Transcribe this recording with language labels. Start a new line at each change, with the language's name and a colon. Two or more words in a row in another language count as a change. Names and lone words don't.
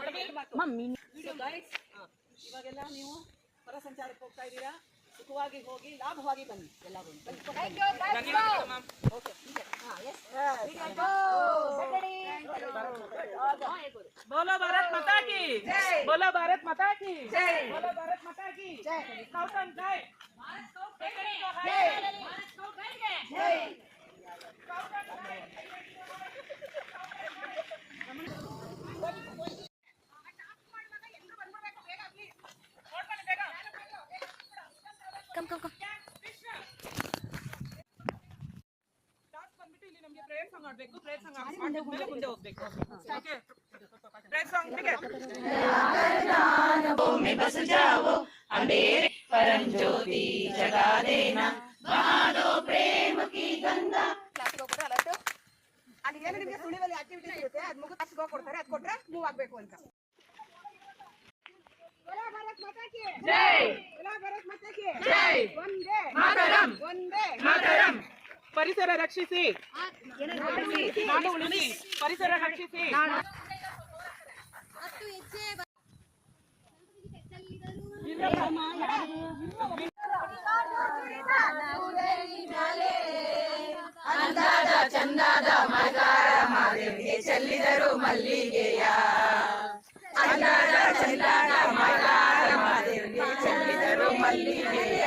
Kannada: ಇವಾಗೆಲ್ಲ ನೀವು ಹೊರ ಸಂಚಾರಕ್ಕೆ ಹೋಗ್ತಾ ಇದ್ದೀರಾ, ಸುಖವಾಗಿ ಹೋಗಿ ಲಾಭವಾಗಿ ಬನ್ನಿ ಎಲ್ಲರೂ.
Hindi: बोलो भारत माता की जय, बोलो भारत माता की जय, बोलो भारत माता की जय।
English: scout and guide
Hindi: भारत स्काउट गाइड जय, भारत स्काउट गाइड जय,
English: scout and guide. come come come
Kannada: ನಮಗೆ
English: prayer song
Kannada: ಆಡಬೇಕು,
English: prayer song
Kannada: ಆಡಿದ್ಮೇಲೆ ಮುಂದೆ ಹೋಗಬೇಕು. ಓಕೆ,
English: prayer song
Kannada: ಬಿಗೆ
Hindi: में बस जाओ अंधेरे परम ज्योति जगा देना, बहा दो प्रेम की गंगा।
Kannada: ಕ್ಲಾಸಿಗೆ ಹೋಗ್ಬಿಟ್ರೆ ಅಲರ್ಟ್ ಅಲ್ಲಿ ಏನು ನಿಮಗೆ ಸುಳಿವಲ್ಲಿ ಆಕ್ಟಿವಿಟೀಸ್ ಇರುತ್ತೆ, ಅದು ಮುಗಿದು ಕ್ಲಾಸಿಗೆ ಹೋಗಿ ಕೊಡ್ತಾರೆ, ಅದು ಕೊಟ್ರೆ ಮೂವ್ ಆಗಬೇಕು ಅಂತ.
Hindi: बोलो भारत माता की जय, बोलो भारत माता की जय, वंदे ಮಾತರಂ, वंदे ಮಾತರಂ।
Kannada: ಪರಿಸರ ರಕ್ಷಿಸಿ, ನಾಡು ಉಳಿಸಿ, ಪರಿಸರ ರಕ್ಷಿಸಿ. ಅಂದಾದ ಚಂದಾದ ಮರಗಾರ ಮಾದೇವಿಗೆ ಚೆಲ್ಲಿದರು ಮಲ್ಲಿಗೆಯ, ಅಂದಾದ ಚಂದಾದ ಮರಗಾರ ಮಾದೇವಿಗೆ ಚೆಲ್ಲಿದರು ಮಲ್ಲಿಗೆಯ.